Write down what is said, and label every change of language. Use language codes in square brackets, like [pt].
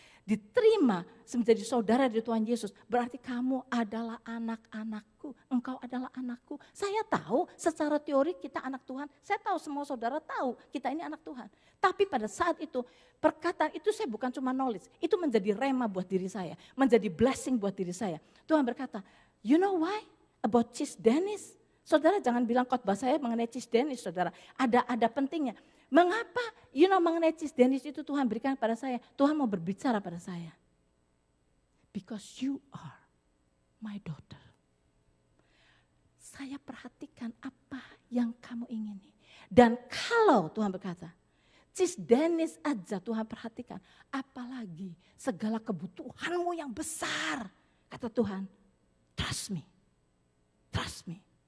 [id] Diterima menjadi saudara dari Tuhan Yesus, berarti kamu adalah anak-anakku, engkau adalah anakku. Saya tahu secara teori kita anak Tuhan, saya tahu semua saudara tahu kita ini anak Tuhan. Tapi pada saat itu, perkataan itu saya bukan cuma knowledge, itu menjadi rema buat diri saya, menjadi blessing buat diri saya. Tuhan berkata, [en] you know why about Cisdenis? [id] Saudara jangan bilang khotbah saya mengenai Cisdenis, saudara. Ada pentingnya. Mengapa mengenai Cisdenis itu Tuhan berikan pada saya? Tuhan mau berbicara pada saya. [en] Because you are my daughter. [id] Saya perhatikan apa yang kamu ingini. Dan kalau Tuhan berkata, Cisdenis aja Tuhan perhatikan. Apalagi segala kebutuhanmu yang besar. Kata Tuhan, [en] trust me. Trust me.